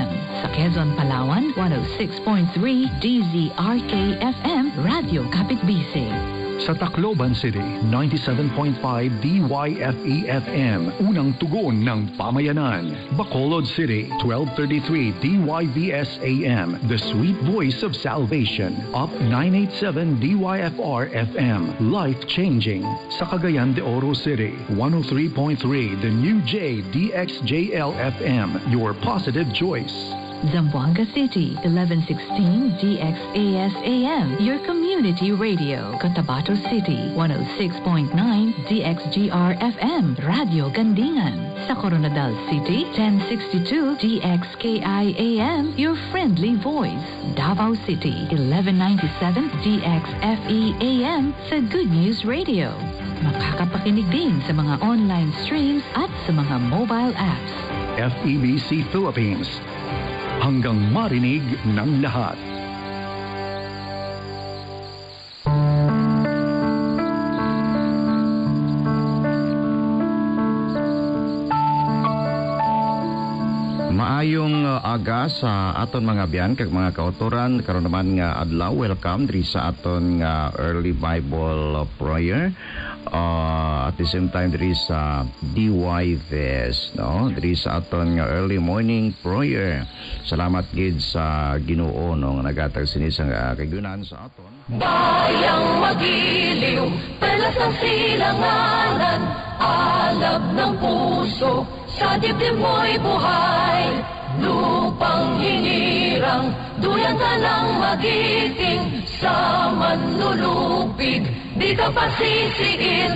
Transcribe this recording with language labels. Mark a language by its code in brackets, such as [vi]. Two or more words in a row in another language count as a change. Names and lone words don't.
[tl] Sa Quezon, Palawan, 106.3 DZRK-FM, Radio Kapitbisig. Sa Tacloban City, 97.5 DYFE-FM, unang tugon ng pamayanan. [en] Bacolod City, 1233 DYVS-AM, the sweet voice of salvation. Up 987 DYFR-FM, life-changing. Sa Cagayan de Oro City, 103.3 the new J DXJL-FM, your positive choice. Zamboanga City, 1116 DXAS-AM, your community radio. Cotabato City, 106.9 DXGR-FM, Radio Gandingan. Sa Coronadal City, 1062 DXKI-AM, your friendly voice. Davao City, 1197 DXFE-AM, [tl] sa Good News Radio. Makakapakinig din sa mga online streams at sa mga mobile apps. FEBC Philippines, hanggang marinig ng lahat. [hil] Maayong aga sa aton mga biyan kag mga kautoran, karon naman nga adlaw, welcome diri sa aton nga [en] early Bible prayer. At the same time [hil] diri sa [en] DYVS, no? [hil] Diri sa aton nga [en] early morning prayer. [hil] Salamat gid sa Ginoo no nga nagatag sini sa kayunan sa aton. [tl] Bayang magiliw, pelas ng silanganan, alab ng puso, sa dibdib mo'y buhay. Lupang hinirang, duyan ka ng magiting, sa manlulupig, di ka pasisiin.